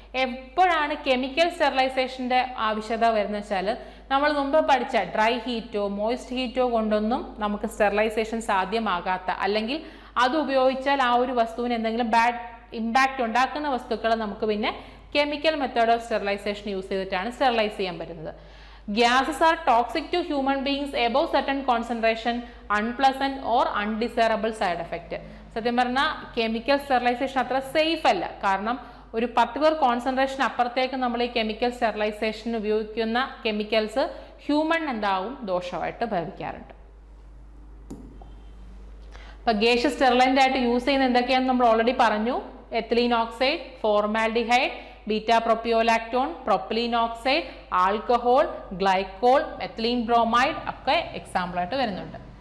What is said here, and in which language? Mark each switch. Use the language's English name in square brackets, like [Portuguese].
[Malayalam] എപ്പോഴാണ് കെമിക്കൽ സ്റ്റെറിലൈസേഷന്റെ ആവശ്യകത വരുന്നത് വെച്ചാൽ നമ്മൾ മുമ്പ് പഠിച്ച ഡ്രൈ ഹീറ്റോ മോയ്സ്റ്റ് ഹീറ്റോ കൊണ്ടൊന്നും നമുക്ക് സ്റ്റെറിലൈസേഷൻ സാധ്യമാകാത്ത, അല്ലെങ്കിൽ അത് ഉപയോഗിച്ചാൽ ആ ഒരു വസ്തുവിന് എന്തെങ്കിലും ബാഡ് ഇമ്പാക്റ്റ് ഉണ്ടാക്കുന്ന വസ്തുക്കൾ നമുക്ക് പിന്നെ chemical method of sterilisation use ചെയ്തിട്ടാണ് സ്റ്റെറിലൈസ് ചെയ്യാൻ പറ്റുന്നത്. [English] Gases are toxic to human beings above certain concentration, unpleasant or undesirable side effect. [Malayalam] സത്യം പറഞ്ഞാൽ കെമിക്കൽ സ്റ്റെറിലൈസേഷൻ അത്ര സേഫ് അല്ല. കാരണം ഒരു പർട്ടിക്കുലർ കോൺസെൻട്രേഷൻ അപ്പുറത്തേക്ക് നമ്മൾ ഈ കെമിക്കൽ സ്റ്റെറിലൈസേഷൻ ഉപയോഗിക്കുന്ന കെമിക്കൽസ് ഹ്യൂമൺ എന്താവും ദോഷമായിട്ട് ഭവിക്കാറുണ്ട്. അപ്പൊ ഗേഷ്യസ് സ്റ്റെറിലൈന്റ് ആയിട്ട് യൂസ് ചെയ്യുന്ന എന്തൊക്കെയാണെന്ന് നമ്മൾ ഓൾറെഡി പറഞ്ഞു. Ethylene oxide, formaldehyde, beta പ്രൊപ്പിയോലാക്ടോൺ, propylene oxide, alcohol, glycol, ethylene bromide ഒക്കെ എക്സാമ്പിൾ ആയിട്ട് വരുന്നുണ്ട്.